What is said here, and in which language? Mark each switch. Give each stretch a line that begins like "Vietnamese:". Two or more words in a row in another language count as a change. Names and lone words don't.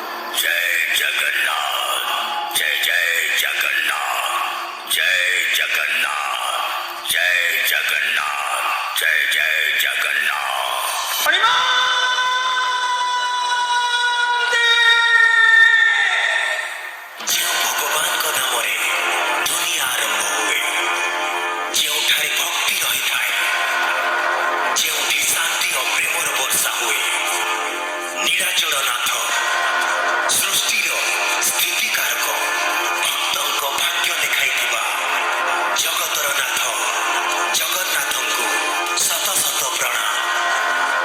Hindi: जय जगन्नाथ जय जय जगन्नाथ जय जगन्नाथ जय जगन्नाथ जय जय जगन्नाथ
Odia: ଯେଉଁ ଭଗବାନଙ୍କ ନାମରେ ଦୁନିଆ ଆରମ୍ଭ ହୁଏ, ଯେଉଁଠାରେ ଭକ୍ତି ରହିଥାଏ, ଯେଉଁଠି ଶାନ୍ତି ଓ ପ୍ରେମର ବର୍ଷା ହୁଏ, ନୀଳାଚଳ ନାଥ ସୃଷ୍ଟିର ସ୍ଥିତିକାରକ ଭକ୍ତଙ୍କ ଭାଗ୍ୟ ଲେଖାଇଥିବା ଜଗତର ନାଥ ଜଗନ୍ନାଥଙ୍କୁ ଶତ ଶତ ପ୍ରଣାମ।